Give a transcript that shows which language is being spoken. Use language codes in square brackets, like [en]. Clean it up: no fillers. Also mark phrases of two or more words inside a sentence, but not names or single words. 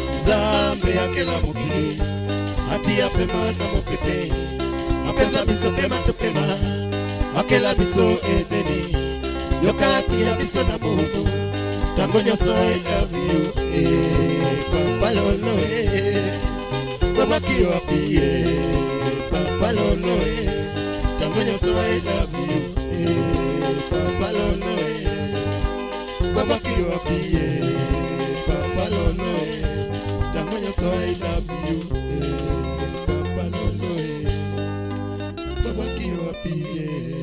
[ln] zambe ya kila mukili hati ya pema na mopepe apesa biso pema topema akela biso eneni yokati ya biso na mono tango nyoso [en] I love you [ln] papa lolo mama kiyo apiye papa lolo tango nyoso [en] I love you [ln] papa lolo mama kiyo apiye papa lolo tango nyoso [en] I love you [ln] papa lolo mama kiyo apiye.